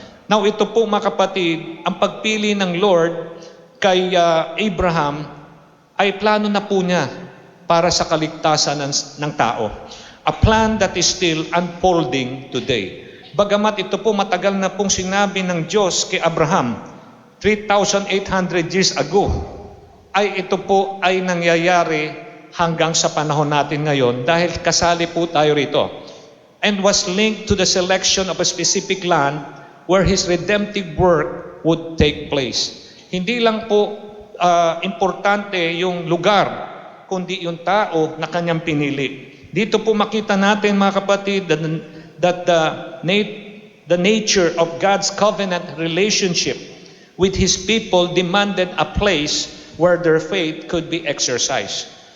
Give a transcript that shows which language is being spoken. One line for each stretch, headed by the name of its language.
Filipino: Now, ito po mga kapatid, ang pagpili ng Lord kay Abraham ay plano na po niya para sa kaligtasan ng tao.
English: A plan that is still unfolding today.
Filipino: Bagamat ito po matagal na pong sinabi ng Diyos kay Abraham, 3,800 years ago, ay ito po ay nangyayari hanggang sa panahon natin ngayon dahil kasali po tayo rito.
English: And was linked to the selection of a specific land where His redemptive work would take place.
Filipino: Hindi lang po importante yung lugar, kundi yung tao na kanyang pinili. Dito po makita natin mga kapatid
English: that the nature of God's covenant relationship with His people demanded a place where their faith could be exercised.